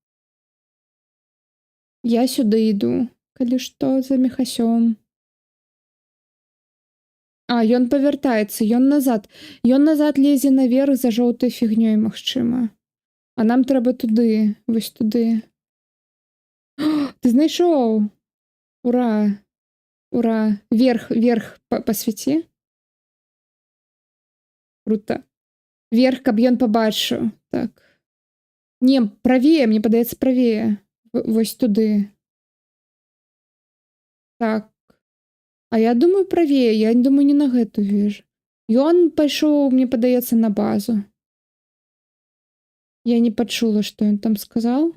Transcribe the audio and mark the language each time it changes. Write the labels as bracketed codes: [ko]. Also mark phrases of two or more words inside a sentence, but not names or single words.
[be] Я сюды іду, калі што, за Міхасём. А, ён павяртаецца, ён назад. Ён назад лезе наверх за жоўтай фігнёй, магчыма. А нам трэба туды, вось туды. О, ты знайшоў! Ура! Ура! [ru] Вверх, вверх посвяці. Круто. Вверх, [be] каб ён пабачыў. Так. Не, правее, мне падаецца правее. Вось туды. Так. А я думаю правее, я думаю не на гэту вежу. Ён пайшоў, мне падаецца, на базу. Я не пачула, што ён там сказаў.